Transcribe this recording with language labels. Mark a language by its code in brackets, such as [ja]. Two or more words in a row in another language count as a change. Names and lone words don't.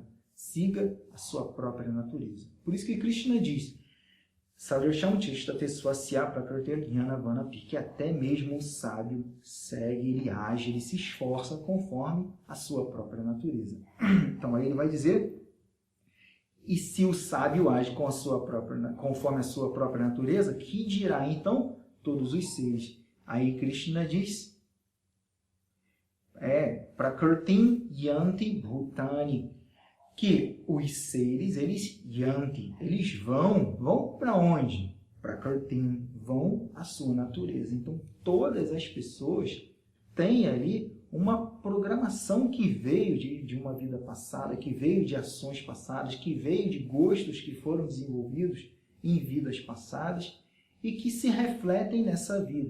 [pt] Siga a sua própria natureza. Por isso que Krishna diz, que até mesmo o sábio segue, ele age, ele se esforça conforme a sua própria natureza. Então aí ele vai dizer, e se o sábio age conforme a sua própria natureza, que dirá então todos os seres? Aí Krishna diz, [sa] Prakritim yanti bhutani, [pt] que os seres, eles vão para onde? Prakritim, vão à sua natureza. Então, todas as pessoas têm ali uma programação que veio de uma vida passada, que veio de ações passadas, que veio de gostos que foram desenvolvidos em vidas passadas e que se refletem nessa vida.